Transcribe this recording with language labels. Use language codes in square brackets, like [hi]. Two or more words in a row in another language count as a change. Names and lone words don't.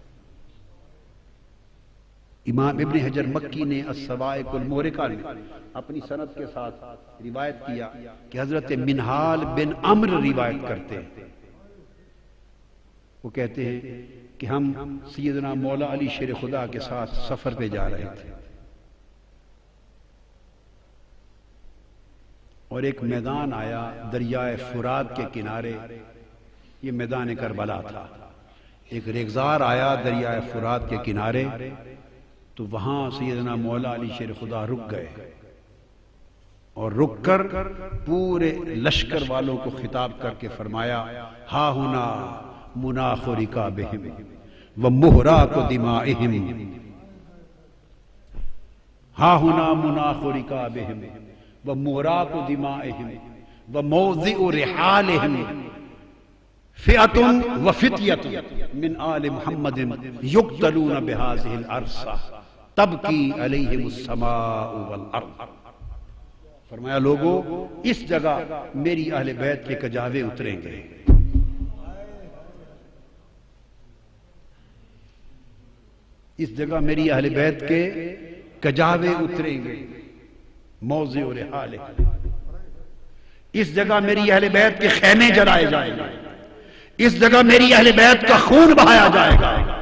[ur] امام ابن حجر مکی نے الصواعق المحرقہ میں اپنی سند کے ساتھ روایت کیا کہ حضرت منہال بن عمرو روایت کرتے ہیں، وہ کہتے ہیں کہ ہم سیدنا مولا علی شیر خدا کے ساتھ سفر پہ جا رہے تھے، اور ایک میدان آیا دریائے فرات کے کنارے، یہ میدان کربلا تھا۔ ایک ریگزار آیا دریائے فرات کے کنارے، تو وہاں سیدنا مولا علی شیر خدا رک گئے، اور رک کر پورے لشکر والوں کو خطاب کر کے فرمایا [ar] ہا ہنا مناخ رکابہم ومہراق دمائہم، ہا ہنا مناخ رکابہم ومہراق دمائہم وموضع رحالہم فئۃ وفتیۃ من آل محمد یقتلون بہذہ العرصہ تبکی علیہم السماء والارض۔ [ur] فرمایا لوگو اس جگہ میری اہل بیت کے کجاوے اتریں گے، اس جگہ میری اہل بیت کے کجاوے اتریں گے، [ar] موضع رحال، [ur] اس جگہ میری اہل بیت کے خیمے جلائے جائیں گے، اس جگہ میری اہل بیت کا خون بہایا جائے گا۔